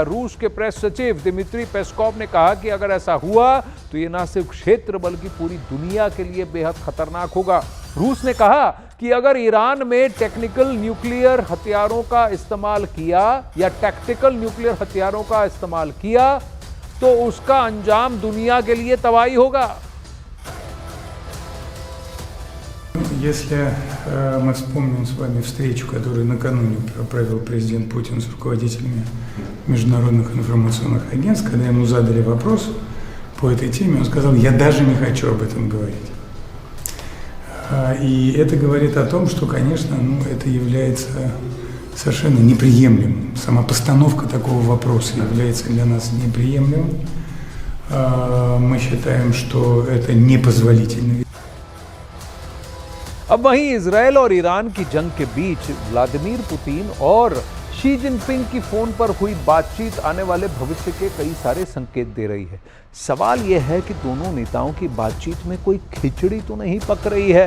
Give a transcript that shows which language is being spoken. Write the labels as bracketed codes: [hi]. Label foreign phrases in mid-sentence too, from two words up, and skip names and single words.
[hi] रूस के प्रेस सचिव दिमित्री पेस्कोव ने कहा कि अगर ऐसा हुआ तो ये ना सिर्फ क्षेत्र बल्कि पूरी दुनिया के लिए बेहद खतरनाक होगा। रूस ने कहा कि अगर ईरान में [en] technical nuclear [hi] हथियारों का इस्तेमाल किया या [en] tactical nuclear [hi] हथियारों का इस्तेमाल किया तो उसका अंजाम दुनिया के लिए तबाही होगा। [ru] Если мы вспомним с вами встречу, которую накануне провел президент Путин с руководителями международных информационных агентств, когда ему задали вопрос по этой теме, он сказал: «Я даже не хочу об этом говорить». И это говорит о том, что, конечно, это является совершенно неприемлемым. Сама постановка такого вопроса является для нас неприемлемым. Мы считаем, что это непозволительно. [hi] अब वहीं इजरायल और ईरान की जंग के बीच व्लादिमीर पुतिन और शी जिनपिंग की फोन पर हुई बातचीत आने वाले भविष्य के कई सारे संकेत दे रही है। सवाल यह है कि दोनों नेताओं की बातचीत में कोई खिचड़ी तो नहीं पक रही है।